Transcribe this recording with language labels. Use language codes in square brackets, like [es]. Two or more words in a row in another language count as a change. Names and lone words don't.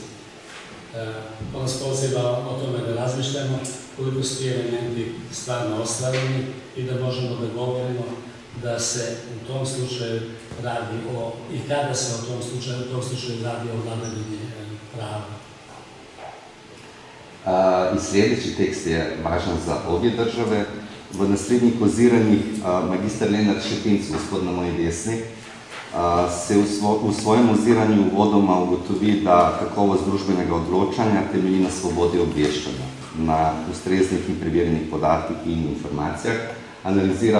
[sr] On nas poziva o tome da razmišljamo koliko su ti elementi stvarno ostvareni i da možemo da govorimo da se u tom slučaju radi o, i kada se u tom slučaju radi o vladavini prava. I sljedeći tekst je važan za obje države. [sl] V naslednjih oziranjih magister Lenart Šepinc, gospod na moji desni, se v svojem oziranju uvodoma ugotovi, da kakovost družbenega odločanja temelji na svobodi obveščanja, na ustreznih in preverjenih podatkih in informacijah, analizira